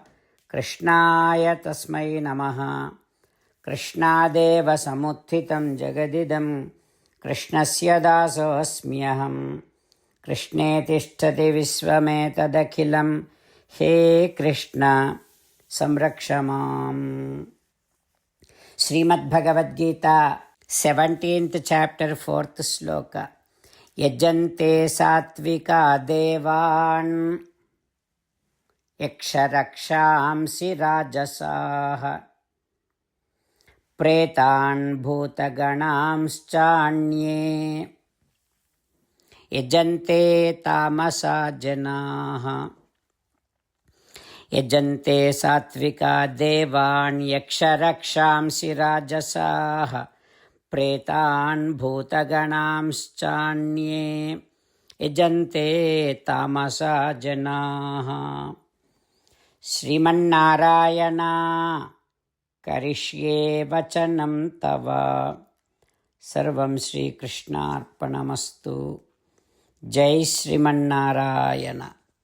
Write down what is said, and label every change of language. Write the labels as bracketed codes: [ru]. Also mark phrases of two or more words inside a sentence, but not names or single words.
[sa] कृष्णाय तस्मै नमः। कृष्णादेव समुत्थितं जगदिदम्. कृष्णस्य दासोऽस्म्यहम्। कृष्णे तिष्ठति विश्वमेतदखिलम्. हे कृष्ण संरक्षमाम्. [en] Srimad Bhagavad Gita, 17th chapter, 4th sloka. [sa] यजन्ते सात्त्विका देवान् यक्षरक्षांसि राजसाः प्रेतान् भूतगणांश्चान्ये यजन्ते तामसा जनाः. यजन्ते सात्त्विका देवान् यक्षरक्षांसि राजसाः प्रेतान् भूतगणांश्चान्ये యజంతే తామసా జనాః. శ్రీమన్నారాయణ కరిష్యే వచనం తవ. సర్వం శ్రీకృష్ణార్పణమస్తు. జై శ్రీమన్నారాయణ.